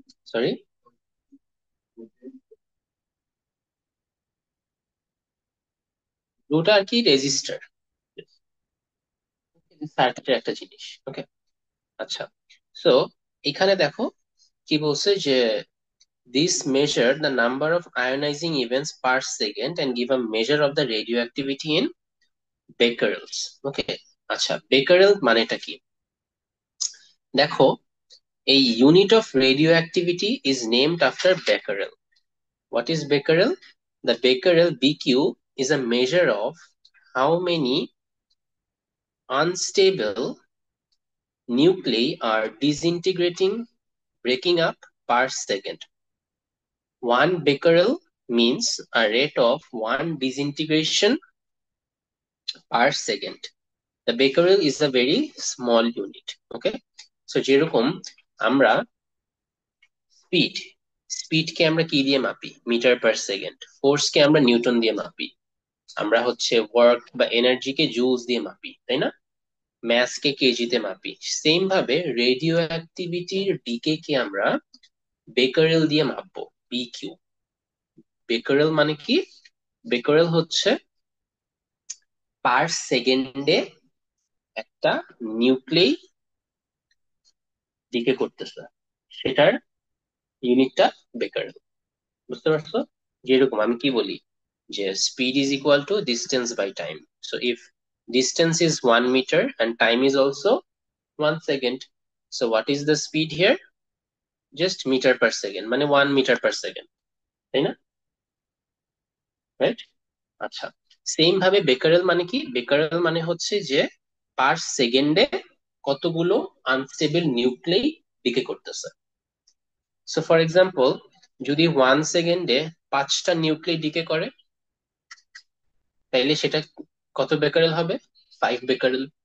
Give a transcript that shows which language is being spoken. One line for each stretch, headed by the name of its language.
Bangla: Sorry, ব্লুটা আর কি register, সার্কিটের একটা জিনিস। ওকে, আচ্ছা। সো এখানে দেখো কি বলছে যে
English: this measure the number of ionizing events per second and give a measure of the radioactivity in becquerels.
Bangla: ওকে, আচ্ছা, বেকারেল মানেটা কি? দেখো,
English: A unit of radioactivity is named after becquerel. What is becquerel? The becquerel BQ is a measure of how many unstable nuclei are disintegrating, breaking up per second. 1 becquerel means a rate of 1 disintegration per second. The becquerel is a very small unit.
Bangla: Okay, so যেরকম আমরা স্পিডকে আমরা কি দিয়ে মাপি? Metre per second. ফোর্সকে আমরা Newton দিয়ে মাপি। আমরা হচ্ছে work বা এনার্জিকে জুলস দিয়ে মাপি, তাই না? ম্যাসকে কেজিতে মাপি। সেম ভাবে রেডিও অ্যাক্টিভিটির ডিকে কে আমরা বেকারেল দিয়ে মাপবো, বিকিউ। বেকারেল মানে কি? বেকারেল হচ্ছে পার সেকেন্ডে একটা নিউক্লেই ডিকে করতেছে, সেটার ইউনিটটা বেকারেল। বুঝতে পারছো? যেরকম আমি কি বলি যে
English: Speed is equal to distance by time. So if distance is 1 meter and time is also 1 second, so what is the speed here? Just meter per second, মানে 1 meter per second,
Bangla: তাই না? রাইট? আচ্ছা, same ভাবে Becquerel মানে কি? Becquerel মানে হচ্ছে যে পার সেকেন্ডে কতগুলো আনস্টেবল নিউক্লেই ডিকে করতেছে।
English: so for example,
Bangla: যদি 1 সেকেন্ডে 5টা নিউক্লেই ডিকে করে, তাইলে সেটা কত বেকারেল হবে? 5 বেকারেল।